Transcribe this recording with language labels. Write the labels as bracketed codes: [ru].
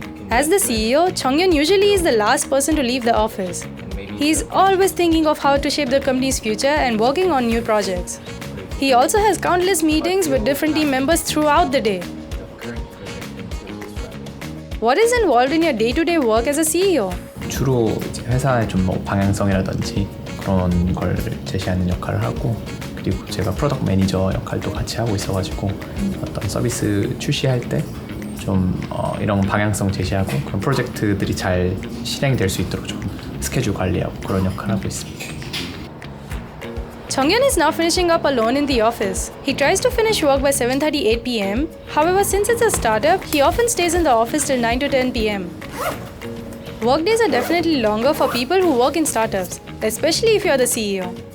[en] As the CEO, Junghyun usually is the last person to leave the office. He is always thinking of how to shape the company's future and working on new projects. He also has countless meetings with different team members throughout the day. What is involved in your day-to-day work as a CEO? [ko] 주로 이제 회사의 좀 뭐 방향성이라든지 그런 걸 제시하는 역할을 하고, 그리고 제가 프로덕트 매니저 역할도 같이 하고 있어가지고 어떤 서비스 출시할 때 좀 이런 방향성 제시하고 그런 프로젝트들이 잘 실행될 수 있도록 좀 스케줄 관리하고 그런 역할을 하고 있습니다. [en] Junghyun is now finishing up alone in the office. He tries to finish work by 7:38 p.m. However, since it's a startup, he often stays in the office till 9 to 10 p.m. Workdays are definitely longer for people who work in startups, especially if you're the CEO.